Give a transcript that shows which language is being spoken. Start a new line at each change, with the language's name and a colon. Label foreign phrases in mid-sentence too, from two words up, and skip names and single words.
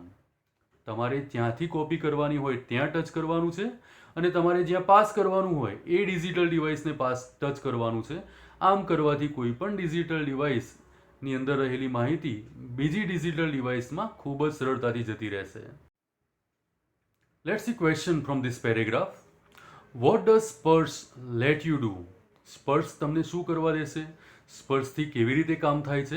Gujarati: તમારે જ્યાંથી કોપી કરવાની હોય ત્યાં ટચ કરવાનું છે અને તમારે જ્યાં પાસ કરવાનું હોય એ
English: digital device
Gujarati: ટચ કરવાનું છે. આમ કરવાથી કોઈ પણ
English: digital device
Gujarati: અંદર રહેલી માહિતી બીજી
English: digital device
Gujarati: ખૂબ જ સરળતાથી જતી રહેશે.
English: Let's see question from this paragraph. What does સ્પર્શ let you do?
Gujarati: સ્પર્શ તમને શું કરવા દેશે? સ્પર્શથી કેવી રીતે કામ થાય છે?